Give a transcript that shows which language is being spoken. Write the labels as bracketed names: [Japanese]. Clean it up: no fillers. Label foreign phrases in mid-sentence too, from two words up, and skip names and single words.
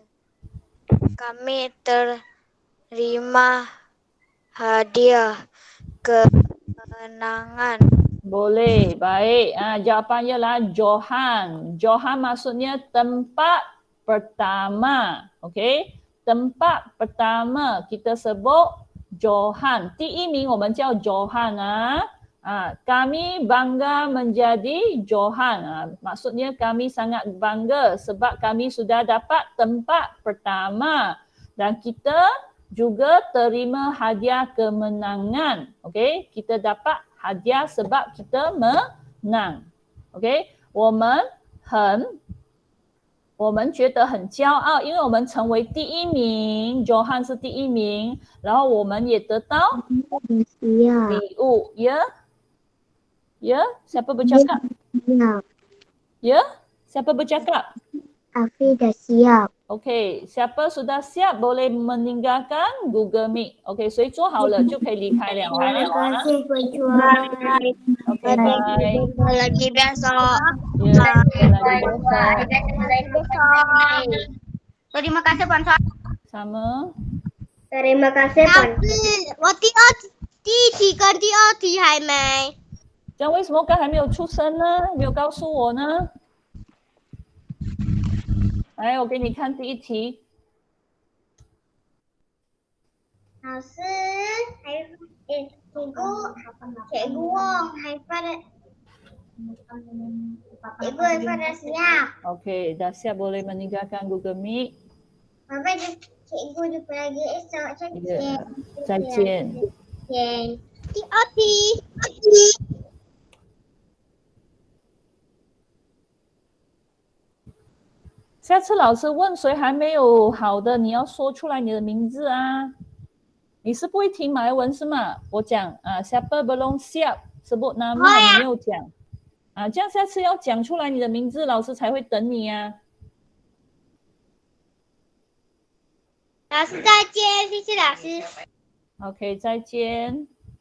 [Malay] Kami terima hadiah kemenangan. Boleh, baik. Jawapannya lah Johan. Johan maksudnya tempat pertama. Okey, tempat pertama kita sebut Johan. [Chinese] 第一名我们叫 Johan [Malay] kami bangga menjadi Johan. Maksudnya kami sangat bangga sebab kami sudah dapat tempat pertama dan kita juga terima hadiah kemenangan. Okey, kita dapat hadiah sebab kita menang. [Chinese] OK， 我们觉得很骄傲，因为我们成为第一名 ，Johan 是第一名，然后我们也得到礼物。 [Malay] Ya, siapa bercakap? Ya, siapa bercakap? Afi dah siap. OK， siapa sudah siap boleh meninggalkan Google Meet。OK， [Chinese] 所以做好了就可以离开了。 [Malay] Terima kasih berjuang. OK， bye。 Lagi besok. Ya, lagi besok. Terima kasih sponsor. Sama. Terima kasih, Pak. Waktu [Chinese] 第一题跟第二题还没。这样为什么刚才没有出声呢？没有告诉我呢？来，我给你看第一题。 [Malay] 老师 cikgu Wong pada siap. Okey, dah siap boleh meninggalkan Google Meet. Sampai cikgu jumpa lagi esok. Ya, [Chinese] 再见。第二题。下次老师问谁还没有好的，你要说出来你的名字啊。你是不会听马来文是吗？我讲啊 [Malay] siapa belum siap sebut nama， [Chinese] 你没有讲啊，这样下次要讲出来你的名字，老师才会等你啊。老师再见，谢谢老师。 OK， 再见。